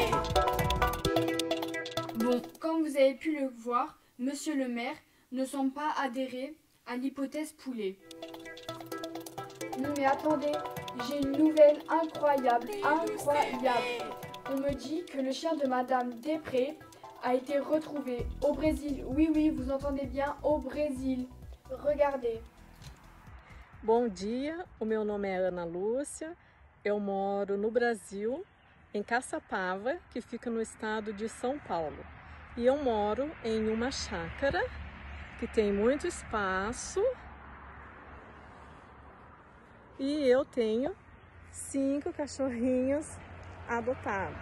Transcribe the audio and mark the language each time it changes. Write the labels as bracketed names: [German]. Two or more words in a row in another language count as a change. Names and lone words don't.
[French] Bon, comme vous avez pu le voir, monsieur le maire ne semble pas adhérer à l'hypothèse poulet. Non mais attendez, j'ai une nouvelle incroyable. On me dit que le chien de madame Després a été retrouvé au Brésil. Oui, vous entendez bien, au Brésil. Regardez. [Portuguese] Bom dia, o meu nome é Ana Lúcia, eu moro no Brasil, em Caçapava, que fica no estado de São Paulo. E eu moro em uma chácara que tem muito espaço E eu tenho 5 cachorrinhos adotados.